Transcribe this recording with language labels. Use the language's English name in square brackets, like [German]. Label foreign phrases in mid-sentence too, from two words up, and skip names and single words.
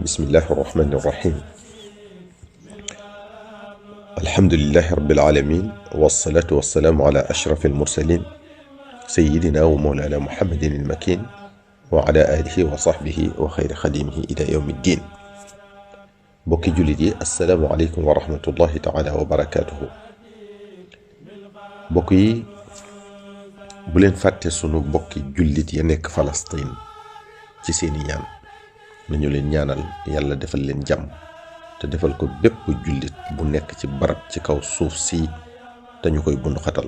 [Arabic] بسم الله الرحمن الرحيم. الحمد لله رب العالمين والصلاة والسلام على أشرف المرسلين سيدنا ومولانا محمد المكين وعلى آله وصحبه وخير خديمه إلى يوم الدين. [Wolof] bokki jullit yi [Arabic] السلام عليكم ورحمة الله تعالى وبركاته. [Wolof] bokk yi bu leen fàtte sunu bokki jullit ya nekk Palestine ci seeni ñaan nañu leen ñaanal yàlla defal leen jàmm te defal ko bépp jullit bu nekk ci barab ci kaw suuf si te ñu koy bundu xatal.